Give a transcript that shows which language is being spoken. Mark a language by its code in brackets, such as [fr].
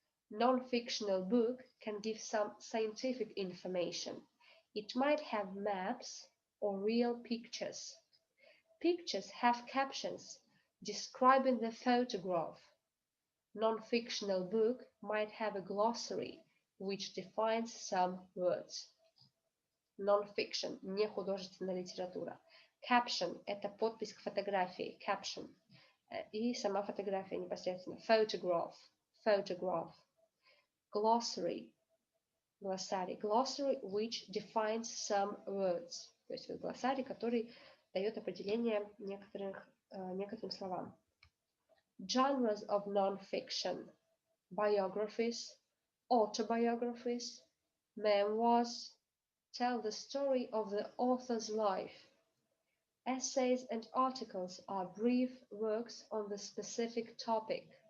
[en] Non-fictional book can give some scientific information. It might have maps or real pictures. Pictures have captions describing the photograph. Non-fictional book might have a glossary which defines some words. [ru] Non-fiction, не художественная литература. Caption – это подпись к фотографии, caption. И сама фотография непосредственно. [en] Photograph, photograph. Glossary, glossary. Glossary which defines some words. [ru] То есть глоссарий, который дает определение некоторым словам. [en] Genres of non-fiction. Biographies, autobiographies, memoirs, tell the story of the author's life. Essays and articles are brief works on the specific topic.